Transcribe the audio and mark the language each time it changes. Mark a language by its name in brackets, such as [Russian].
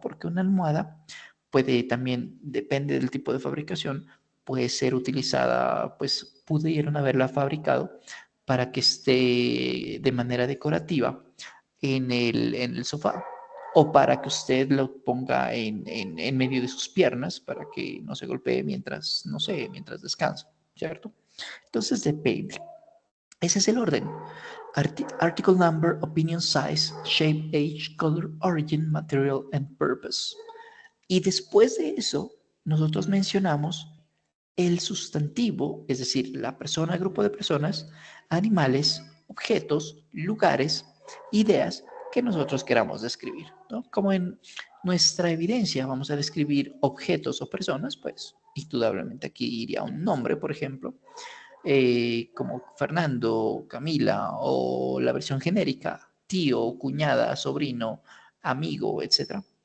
[Spanish] Porque una almohada puede también, depende del tipo de fabricación, puede ser utilizada, pues pudieron haberla fabricado para que esté de manera decorativa en el sofá o para que usted lo ponga en medio de sus piernas para que no se golpee mientras, no sé, mientras descansa, ¿cierto? Entonces depende. Ese es el orden. [English] Article number, opinion size, shape, age, color, origin, material and purpose. [Spanish] Y después de eso, nosotros mencionamos el sustantivo, es decir, la persona, grupo de personas, animales, objetos, lugares, ideas que nosotros queramos describir, ¿no? Como en nuestra evidencia vamos a describir objetos o personas, pues indudablemente aquí iría un nombre, por ejemplo, como Fernando, Camila, o la versión genérica, tío, cuñada, sobrino, amigo, etcétera.